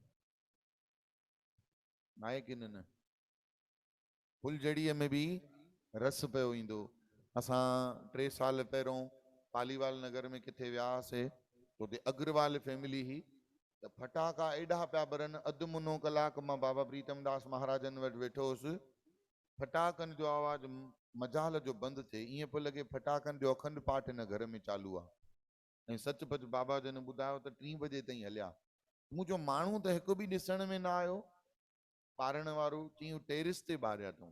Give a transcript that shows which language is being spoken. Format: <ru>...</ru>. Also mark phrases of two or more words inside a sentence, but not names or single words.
<sd>आहे की न? फुलझड़ीअ में बि रस पियो ईंदो। असां 3 साल पहिरियों पालीवाल नगर में किथे वियासीं, उते अग्रवाल फैमिली ही, त फटाका एॾा पिया ॿरनि, अधु मुनो कलाक मां बाबा प्रीतम दास महाराजन वटि वेठो हुउसि। फटाकनि जो आवाज़ मजाल जो बंदि थिए, ईअं पियो लॻे फटाकनि जो अखंड पाठ हिन घर में चालू आहे। ऐं सचपच बाबा जन ॿुधायो त 3 बजे ताईं हलिया। मुंहिंजो माण्हू त हिकु बि ॾिसण में न आयो ॿारण वारो, चई टेरिस ते ॿारिया अथऊं।</sd>